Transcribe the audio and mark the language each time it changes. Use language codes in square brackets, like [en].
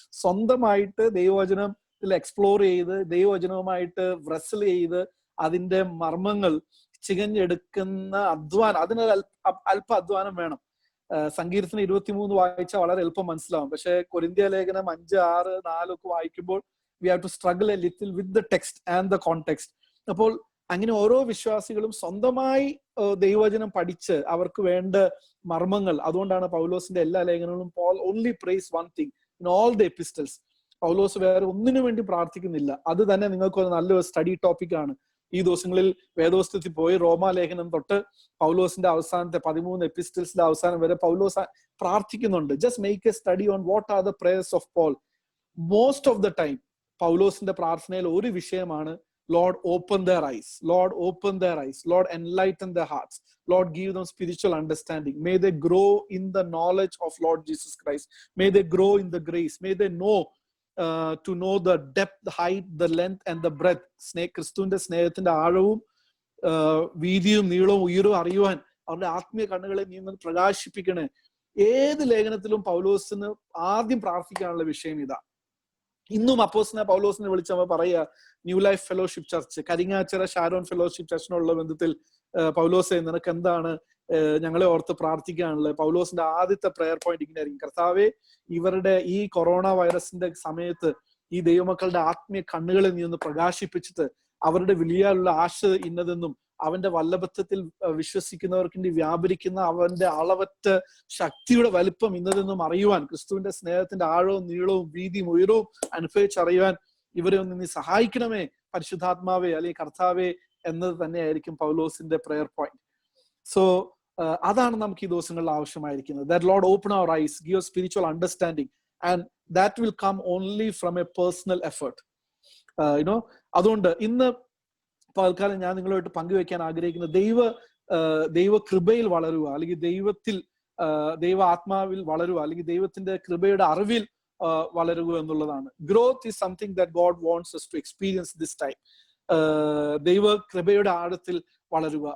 [ml] സ്വന്തമായിട്ട് ദൈവവചനത്തിൽ എക്സ്പ്ലോർ ചെയ്ത് ദൈവവചനവുമായിട്ട് വ്രസൽ ചെയ്ത് അതിന്റെ മർമ്മങ്ങൾ ചികഞ്ഞെടുക്കുന്ന അധ്വാനം, അതിനൊരു അല്പ അധ്വാനം വേണം. സങ്കീർത്തനം 23 വായിച്ചാൽ വളരെ എളുപ്പം മനസ്സിലാവും. പക്ഷെ കൊരിന്ത്യ ലേഖനം 5, 6, 4 ഒക്കെ വായിക്കുമ്പോൾ [en] we have to struggle a little with the text and the context. [ml] അപ്പോൾ അങ്ങനെ ഓരോ വിശ്വാസികളും സ്വന്തമായി ദൈവവചനം പഠിച്ച് അവർക്ക് വേണ്ട മർമ്മങ്ങൾ, അതുകൊണ്ടാണ് പൗലോസിന്റെ എല്ലാ ലേഖനങ്ങളും [en] Paul only prays one thing in all the epistles. [ml] പൗലോസ് വേറെ ഒന്നിനു വേണ്ടി പ്രാർത്ഥിക്കുന്നില്ല. അത് തന്നെ നിങ്ങൾക്ക് ഒരു നല്ലൊരു സ്റ്റഡി ടോപ്പിക് ആണ്. ഈ ദിവസങ്ങളിൽ വേദോസ്തത്തിൽ പോയി റോമാലേഖനം തൊട്ട് പൗലോസിന്റെ അവസാനത്തെ 13 എപ്പിസ്റ്റൽസിന്റെ അവസാനം വരെ പൗലോസ് പ്രാർത്ഥിക്കുന്നുണ്ട്. [en] Just make a study on what are the prayers of Paul. Most of the time [ml] പൗലോസിന്റെ പ്രാർത്ഥനയിൽ ഒരു വിഷയമാണ്, [en] Lord, open their eyes. Lord, open their eyes. Lord, enlighten their hearts. Lord, give them spiritual understanding. May they grow in the knowledge of Lord Jesus Christ. May they grow in the grace. May they know to know the depth, the height, the length and the breadth. [ml] ക്രിസ്തുവിന്റെ സ്നേഹത്തിന്റെ ആഴവും വീതിയും നീളവും ഉയരവും അറിയുവാൻ അവരുടെ ആത്മീയ കണ്ണുകളെ നീ പ്രകാശിപ്പിക്കണേ. ഏത് ലേഖനത്തിലും പൗലോസിന് ആദ്യം പ്രാർത്ഥിക്കാനുള്ള വിഷയം ഇതാ. ഇന്നും അപ്പോസ്തലനായ പൗലോസിനെ വിളിച്ചവർ പറയുക, new life fellowship church, Karingachira Sharon fellowship ചർച്ചിനുള്ള ബന്ധത്തിൽ പൗലോസെ നിനക്ക് എന്താണ് ഞങ്ങളെ ഓർത്ത് പ്രാർത്ഥിക്കാനുള്ളത്? പൗലോസിന്റെ ആദ്യത്തെ പ്രെയർ പോയിന്റ് ഇങ്ങനെ ആയിരിക്കും, കർത്താവേ, ഇവരുടെ ഈ കൊറോണ വൈറസിന്റെ സമയത്ത് ഈ ദൈവമക്കളുടെ ആത്മീയ കണ്ണുകളെ നീ ഒന്ന് പ്രകാശിപ്പിച്ചിട്ട് അവരുടെ വിളിയാലുള്ള ആശ ഇന്നതെന്നും അവന്റെ വല്ലഭത്വത്തിൽ വിശ്വസിക്കുന്നവർക്ക് വ്യാപരിക്കുന്ന അവന്റെ അളവറ്റ ശക്തിയുടെ വലിപ്പം ഇന്നതെന്നും അറിയുവാൻ, ക്രിസ്തുവിന്റെ സ്നേഹത്തിന്റെ ആഴവും നീളവും വീതിയും ഉയരവും അനുഭവിച്ചറിയുവാൻ ഇവരെ ഒന്ന് നീ സഹായിക്കണമേ പരിശുദ്ധാത്മാവേ, അല്ലെങ്കിൽ കർത്താവേ എന്നത് തന്നെയായിരിക്കും പൗലോസിന്റെ പ്രെയർ പോയിന്റ്. സോ അതാണ് നമുക്ക് ഈ ദിവസങ്ങളിൽ ആവശ്യമായിരിക്കുന്നത്. [en] That Lord open our eyes, give us spiritual understanding and that will come only from a personal effort. [ml] അതുകൊണ്ട് ഇന്ന് തൽക്കാലം ഞാൻ നിങ്ങളുമായിട്ട് പങ്കുവെക്കാൻ ആഗ്രഹിക്കുന്ന ദൈവ കൃപയിൽ വളരുക, അല്ലെങ്കിൽ ദൈവ ആത്മാവിൽ വളരുക, അല്ലെങ്കിൽ ദൈവത്തിന്റെ കൃപയുടെ അറിവിൽ വളരുക എന്നുള്ളതാണ്. [en] Growth is something that God wants us to experience this time. [ml] ദൈവ കൃപയുടെ ആഴത്തിൽ വളരുക.